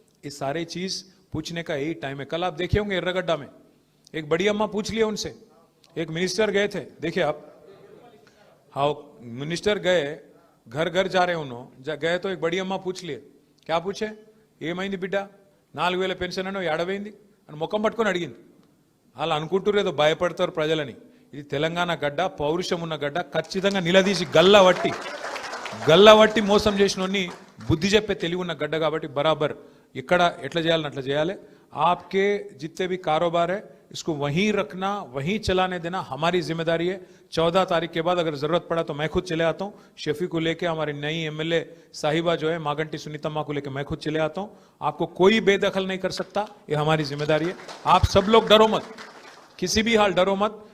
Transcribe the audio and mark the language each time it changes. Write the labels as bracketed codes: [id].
[hi] ये सारे चीज पूछने का यही टाइम है। कल आप देखे होंगे एर्रगड्डा में एक बड़ी अम्मा पूछ लिया उनसे, एक मिनिस्टर गए थे, देखिए आप, हाँ मिनिस्टर गए, घर घर जा रहे उन्होंने गए तो एक बड़ी अम्मा पूछ लिए, क्या पूछे, [te] ఏమైంది బిడ్డ 4,000 పెన్షన్ అనో ఏడవైంది అని ముఖం పట్టుకొని అడిగింది. అలా అనుకుంటురేదో భయపడతారు ప్రజలని. ఇది తెలంగాణ గడ్డ, పౌరుషం ఉన్న గడ్డ, ఖచ్చితంగా నిలదీసి గల్లవట్టి మోసం చేసినోన్ని బుద్ధి చెప్పే తెలివి ఉన్న గడ్డ కాబట్టి బరాబర్ ఇక్కడ ఎట్లా చేయాలని అట్లా చేయాలి. [hi] आपके जितने भी कारोबार है इसको वहीं रखना, वहीं चलाने देना हमारी जिम्मेदारी है. 14 तारीख के बाद अगर जरूरत पड़ा तो मैं खुद चले आता हूं, शेफी को लेके, हमारी नई एमएलए साहिबा जो है मागंटी सुनीतम्मा को लेके मैं खुद चले आता हूं. आपको कोई बेदखल नहीं कर सकता, ये हमारी जिम्मेदारी है. आप सब लोग डरो मत, किसी भी हाल डरो मत.